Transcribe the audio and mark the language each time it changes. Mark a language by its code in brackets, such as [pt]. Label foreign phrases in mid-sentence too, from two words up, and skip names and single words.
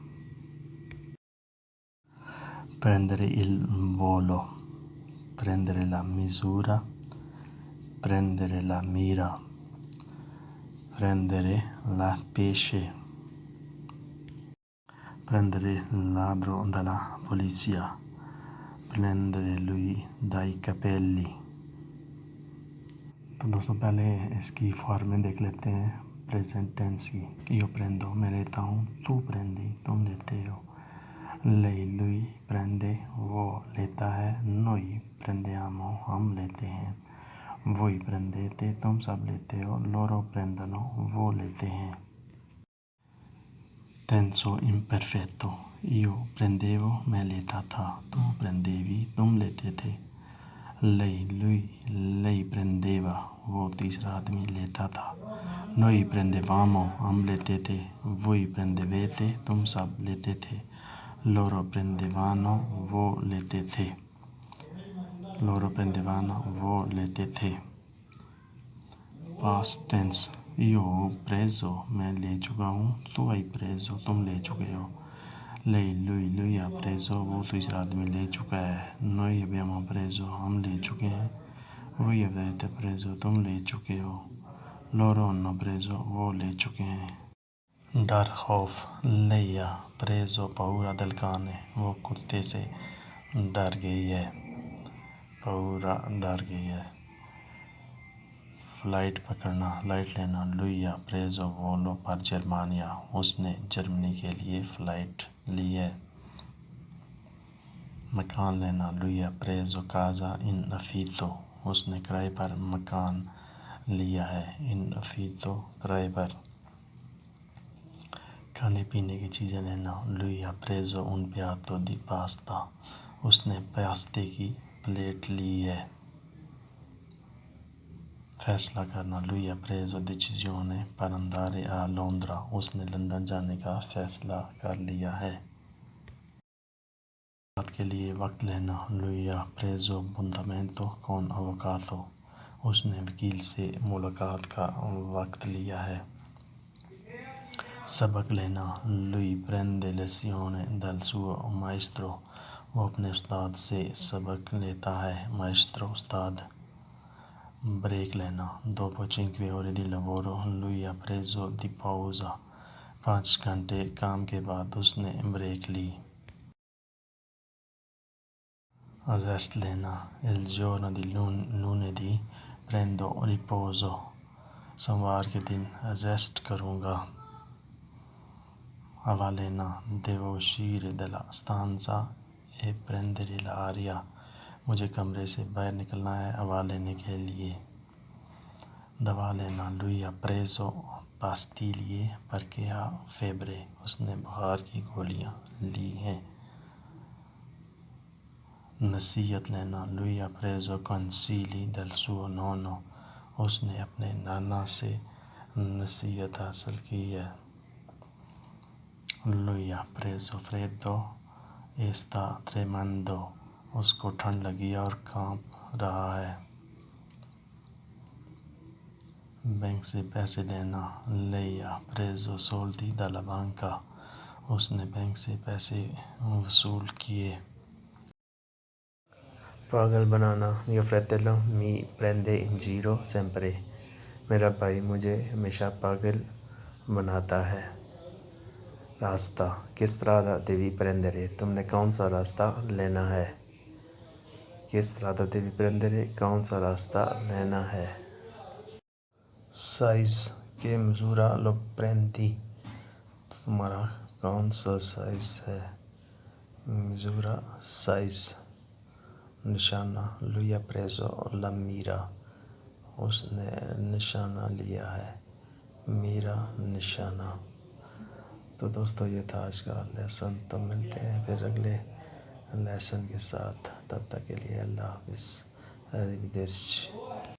[it] prendere il volo, prendere la misura, prendere la mira, prendere la pesce, prendere il ladro dalla polizia, prendere lui dai capelli. [hi] तो दोस्तों पहले इसकी फॉर्मेट देख लेते हैं प्रेजेंट टेंस की. [it] io prendo, [hi] मैं लेता हूँ, [it] tu prendi, [hi] तुम लेते हो, [it] lei lui prende, [hi] वो लेता है, [it] noi prendiamo, [hi] हम लेते हैं, [it] voi prendete, [hi] तुम सब लेते हो, [it] loro prendono, [hi] वो लेते हैं. [it] Tenso imperfetto. Io prendevo, [hi] मैं लेता था, [it] tu prendevi, [hi] तुम लेते थे, [it] lei prendeva, [hi] वो तीसरा आदमी लेता था, [it] noi prendevamo, [hi] हम लेते थे, [it] voi prendevete, [hi] तुम सब लेते थे, [it] loro prendevano, [hi] वो लेते थे, [it] loro prendevano, [hi] वो लेते थे. [en] Past tense. [it] Io ho preso, [hi] मैं ले चुका हूँ, [it] tu hai preso, [hi] तुम ले चुके हो, [it] lui ha preso, [hi] वो तीसरा आदमी ले चुका है, [it] noi abbiamo preso, [hi] हम ले चुके हैं, [it] voi avete preso, [hi] तुम ले चुके हो, [it] loro hanno preso, [hi] वो ले चुके हैं. डर खौफ. [it] lei ha preso paura del cane, [hi] वो कुत्ते से डर गई है, paura डर गई है. फ्लाइट पकड़ना, फ्लाइट लेना. [it] lui ha preso volo per Germania, [hi] उसने जर्मनी के लिए फ़्लाइट ली है. मकान लेना. [it] lui ha preso casa in affitto, [hi] उसने किराए पर मकान लिया है, [it] in affitto [hi] किराए पर. खाने पीने की चीज़ें लेना. [it] lui ha preso un piatto di pasta, [hi] उसने पास्ते की प्लेट ली है. फैसला करना. [it] lui ha preso decisione per andare a Londra, [hi] उसने लंदन जाने का फैसला कर लिया है. बात के लिए वक्त लेना. [it] lui ha preso appuntamento con avvocato, [hi] उसने वकील से मुलाकात का वक्त लिया है. सबक लेना. [it] lui prende lezione dal suo maestro, [hi] वो अपने उस्ताद से सबक लेता है, maestro उस्ताद. ब्रेक लेना. [it] dopo 5 ore di lavoro lui ha preso di pausa, [hi] 5 घंटे काम के बाद उसने ब्रेक ली. रेस्ट लेना. [it] il giorno di lunedì prendo riposo, [hi] सोमवार के दिन रेस्ट करूँगा. हवा लेना. [it] devo uscire dalla stanza e prendere l'aria, [hi] मुझे कमरे से बाहर निकलना है हवा लेने के लिए. दवा लेना. [it] lui ha preso pastiglie perché ha febbre, [hi] उसने बुखार की गोलियां ली हैं. नसीहत लेना. [it] lui ha preso consigli dal suo nonno, [hi] उसने अपने नाना से नसीहत हासिल की है. [it] lui ha preso freddo e sta tremando, [hi] उसको ठंड लगी और कांप रहा है. बैंक से पैसे लेना. [it] lei ha preso soldi dalla banca, [hi] उसने बैंक से पैसे वसूल किए. पागल बनाना. [it] mio fratello mi prende in giro sempre, [hi] मेरा भाई मुझे हमेशा पागल बनाता है. रास्ता. [it] che strada devi prendere, [hi] तुमने कौन सा रास्ता लेना है. [it] chiese devi prendere [hi] कौन सा रास्ता लेना है साइज के [it] misura lo prendi [hi] तुम्हारा कौन सा साइज है misura साइज निशाना [it] lui ha preso la mira [hi] उसने निशाना लिया है मेरा निशाना। तो दोस्तों ये था आज का लेसन। तो मिलते हैं फिर अगले लेसन के साथ, तब तक के लिए अल्लाह हाफिज़। [it] arrivederci।